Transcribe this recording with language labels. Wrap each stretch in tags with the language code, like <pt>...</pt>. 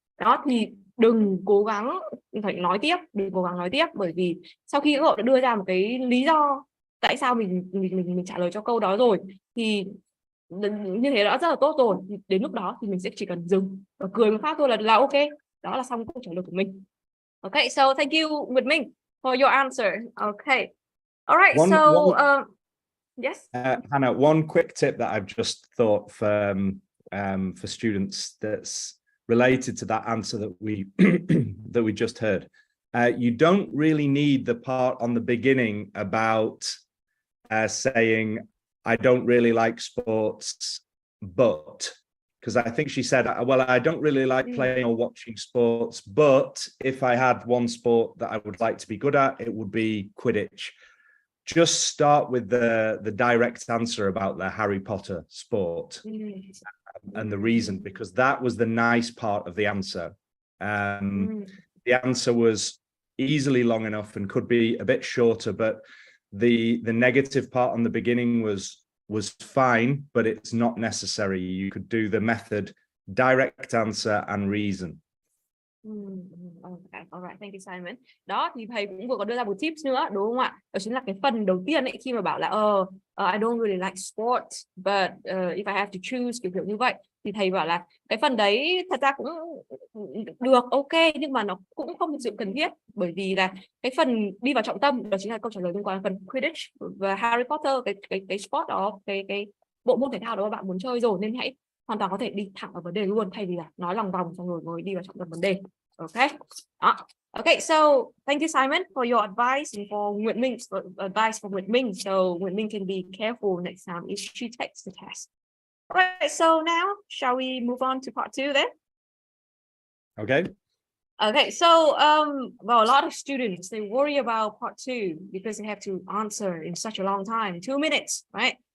<vi>Đó, thì đừng cố gắng phải nói tiếp, bởi vì sau khi các cậu đã đưa ra một cái lý do tại sao mình trả lời cho câu đó rồi thì như thế đã rất là tốt rồi. Thì đến lúc đó thì mình sẽ chỉ cần dừng và cười một phát thôi là ok. Đó là xong câu trả lời của mình.</vi> <en>Okay, so thank you, Nguyệt Minh, for your answer. Okay, all right. Yes, Hannah, one quick tip that I've just thought for students that's related to that answer that we that we just heard. You don't really need the part on the beginning about saying, I don't really like sports, but, because I think she said, well, I don't really like playing or watching sports, but if I had one sport that I would like to be good at, it would be Quidditch. Just start with the direct answer about the Harry Potter sport and the reason, because that was the nice part of the answer. The answer was easily long enough and could be a bit shorter, but the negative part on the beginning was fine, but it's not necessary. You could do the method direct answer and reason. Okay, all right, thank you, Simon.</en> <vi>Đó, thì thầy cũng vừa có đưa ra một tips nữa, đúng không ạ? Đó chính là cái phần đầu tiên ấy, khi mà bảo là</vi> <en>I don't really like sports, but if I have to choose,</en> <vi>kiểu như vậy, thì thầy bảo là cái phần đấy thật ra cũng được, ok, nhưng mà nó cũng không thực sự cần thiết, bởi vì là cái phần đi vào trọng tâm đó chính là câu trả lời liên quan đến phần Quidditch và Harry Potter, cái sport đó, cái bộ môn thể thao đó mà bạn muốn chơi rồi, nên hãy hoàn toàn có thể đi thẳng vào vấn đề luôn, thay vì là nói lòng vòng xong rồi mới đi vào trọng tâm vấn đề.</vi> <en>Okay. Okay, so thank you, Simon, for your advice and for Nguyệt Ming's advice for Nguyệt Minh, so Nguyệt Minh can be careful next time if she takes the test. All right, so now shall we move on to part 2 then? Okay. Okay, so well, a lot of students, they worry about part 2 because they have to answer in such a long time, 2 minutes, right?</en>